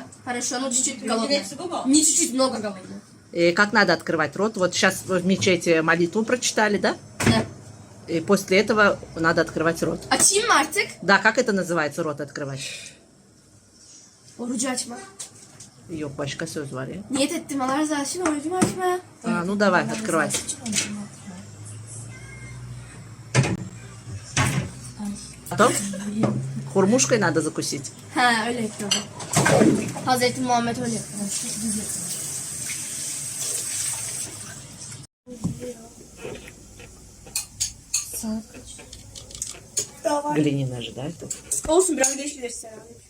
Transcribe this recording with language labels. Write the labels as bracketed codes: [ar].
[ru] Хорошо, но чуть-чуть голодная. Не чуть-чуть, много голодная. И как надо открывать рот? Вот сейчас в мечети молитву прочитали, да? Да. И после этого надо открывать рот. [tr] Açayım mı artık? [ru] Да, как это называется, рот открывать? [tr] Orucu açma. Yok, başka söz var ya. Niyet ettim Allah razı olsun orucumu açmaya. [ru] Ну давай, открывай. Потом хурмушкой надо закусить. [tr] Ha öyle yapıyordu. Hazreti Muhammed öyle yapıyor. [ru] Глиняная же, да, это? [tr] Olsun biraz geçilirse herhalde.